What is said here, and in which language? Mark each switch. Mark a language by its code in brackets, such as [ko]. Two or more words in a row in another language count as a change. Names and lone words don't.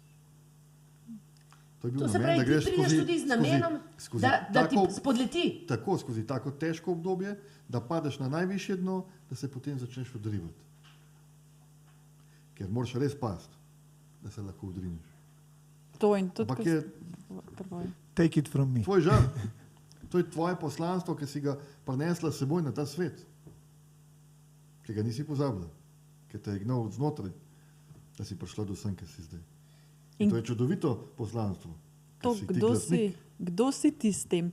[sl] To je bil to se namen, pravi, da greš ti prideš tudi z namenom, da ti spodleti. Tako, skozi tako težko obdobje, da padeš na najvišje dno, da se potem začneš odrivati. Ker moraš res pasti, da se lahko odrineš. To in tudi... Ampak je... [en] Take it from me. [sl] Tvoj žar. To je tvoje poslanstvo, ki si ga prinesla s seboj na ta svet. Ki ga nisi pozabila. Ki te je gnal znotraj, da si prišla do sem, ki si zdaj. In to je čudovito poslanstvo. To, kdo si ti s tem?